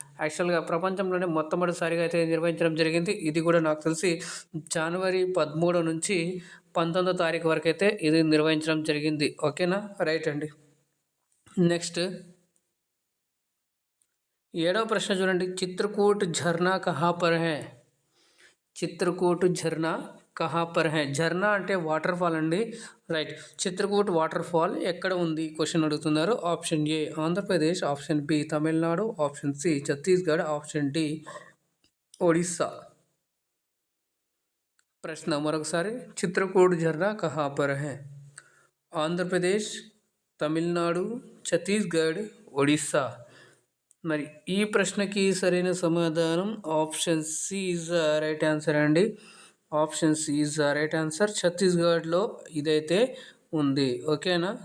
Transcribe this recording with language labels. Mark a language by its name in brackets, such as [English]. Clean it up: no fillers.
[Telugu] యాక్చువల్గా ప్రపంచంలోనే మొట్టమొదటిసారిగా అయితే నిర్వహించడం జరిగింది. ఇది కూడా నాకు తెలిసి జనవరి 13 నుంచి 19వ తారీఖు వరకు అయితే ఇది నిర్వహించడం జరిగింది. ఓకేనా, రైట్ అండి. నెక్స్ట్ 7వ ప్రశ్న చూడండి, చిత్రకూట్ [Hindi] झरना कहाँ पर है. చిత్రకూట్ झरना कहाँ पर है. [Telugu] झरना అంటే వాటర్ ఫాల్ అండి, రైట్. చిత్రకూట్ వాటర్ ఫాల్ ఎక్కడ ఉంది క్వశ్చన్ అడుగుతున్నారు. Option ఏ Andhra Pradesh, option B Tamil Nadu, option C Chhattisgarh, option D Odisha. ప్రశ్న మరొకసారి, [Hindi] చిత్రకూట్ झरना कहाँ पर है. [Telugu] ఆంధ్రప్రదేశ్, తమిళనాడు, ఛత్తీస్గఢ్, ఒడిస్సా. మరి ఈ ప్రశ్నకి సరైన సమాధానం option C [English] is the right answer [Telugu] అండి. Option C [English] Is the right answer. [Telugu] ఛత్తీస్గఢ్లో ఇదైతే ఉంది. ఓకేనా?